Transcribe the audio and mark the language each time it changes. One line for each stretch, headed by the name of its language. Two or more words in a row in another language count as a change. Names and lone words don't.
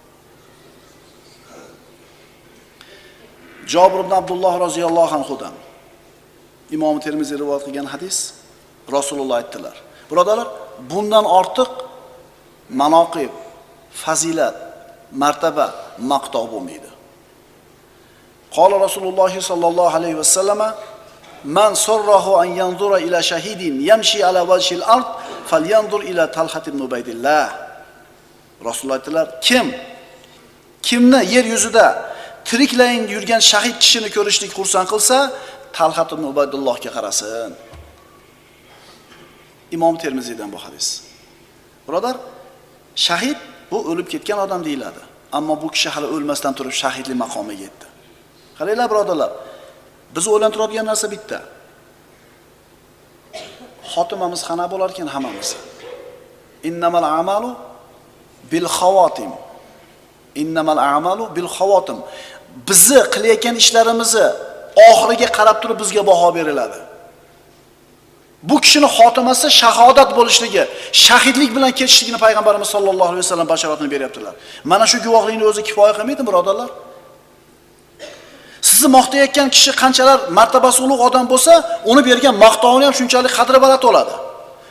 Uzbek: Jabir ibn Abdulloh roziyallohu anhudan Imom Termiziy rivoyat qilgan hadis, Rasululloh aytdilar. Birodarlar, bundan ortiq manoqib, fazilat, martaba, maqtov bo'lmaydi.
Arabic: قال رسول الله صلى الله عليه وسلم من سره أن ينظر إلى شهيد يمشي على وجه الأرض فلينظر إلى طلحة بن عبيد الله."
Uzbek: Rasululloh aytdilar: Kimni yer yuzida tiriklayin yurgan shahid kishini ko'rishlik xursand qilsa, Talhat ibn Ubaydullohga qarasin. Imom Termiziydan bu hadis. Birodar, shahid bu o'lib ketgan odam deyiladi. Ammo bu kishi hali o'lmasdan turib shahidlik maqomiga yetdi. Qaranglar birodarlar, biz o'ylantiradigan narsa bitta. Xotimamiz qana bo'lar ekan hammamiz.
Arabic: إنما الأعمال بالخواتيم. إنما الأعمال بالخواتيم.
Uzbek: Bizni qilayotgan ishlarimizni oxiriga qarab turib bizga baho beriladi. Bu kishini xotimasi shahodat bo'lishligi, shahidlik bilan ketishligini payg'ambarimiz
Arabic: صلى الله عليه وسلم
Uzbek: bashoratini beryaptilar. Mana shu guvohlikni o'zi kifoya qilmaydi birodarlar? Sizni maqtayotgan kishi qanchalar martabasi ulug' odam bo'lsa, uni bergan maqtovni ham shunchalik qadri baland bo'ladi.